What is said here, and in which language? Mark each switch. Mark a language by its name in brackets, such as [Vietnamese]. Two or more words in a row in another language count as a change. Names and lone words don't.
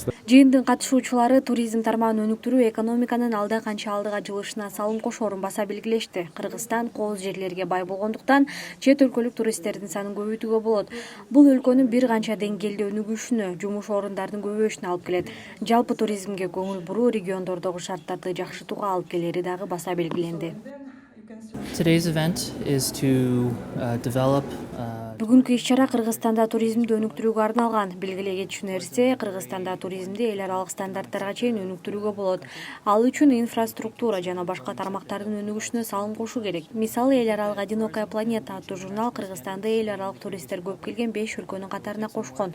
[Kyrgyz] Жыйындын катышуучулары туризм тармагын өнүктүрүү экономиканын алда канча алдыга жылышына салым кошоорун баса белгилешти. Кыргызстан кооз жерлерге бай болгондуктан чет өлкөлүк туристтердин санын көбөйтүүгө болот. Бул өлкөнүн бир канча деңгээлде өнүгүшүнө, жумуш орундардын көбөйүшүнө алып келет. Жалпы туризмге көңүл буруу региондордогу шарттарды жакшыртууга алып келери дагы баса белгиленди. [English] Today's event is to develop [Kyrgyz] Бүгүнкү иш-чара Кыргызстанда туризмди өнүктүрүүгө арналган. Белгилей кетиши нерсе, Кыргызстанда туризмди эл аралык стандарттарга чейин өнүктүрүүгө болот. Ал үчүн инфраструктура жана башка тармактардын өнүгүшүнө салым кошуу керек. Мисалы, эл аралык «Одинокая планета» аттуу журнал Кыргызстанды эл аралык туристтер көп келген 5 өлкөнүн катарына кошкон.